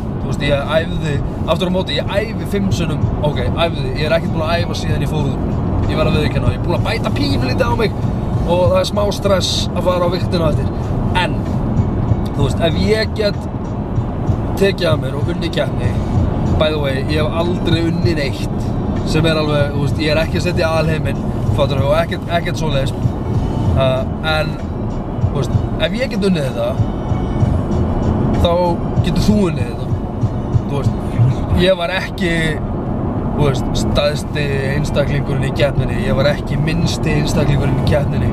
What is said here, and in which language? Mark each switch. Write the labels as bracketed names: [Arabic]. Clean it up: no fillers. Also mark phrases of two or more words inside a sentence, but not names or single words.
[Icelandic] Ég æfði, aftur á móti, ég æfi 5 sinnum, æfði, ég er ekkert búinn að æfa síðan ég fór út, ég var að viðurkenna, ég er búinn að bæta pínulítið á mig og það er smá stress að fara á vigtina eftir, en, ef ég get tekið að mér og unnið keppni, [English] by the way, [Icelandic] ég hef aldrei unnið neitt, sem er alveg, ég er ekki að setja í alheiminn, fattur og ekkert svoleiðis, en, ef ég get unnið þetta, þá getur þú unnið þetta. Ég var ekki stærsti einstaklingurinn í keppninni, ég var ekki minnsti einstaklingurinn í keppninni.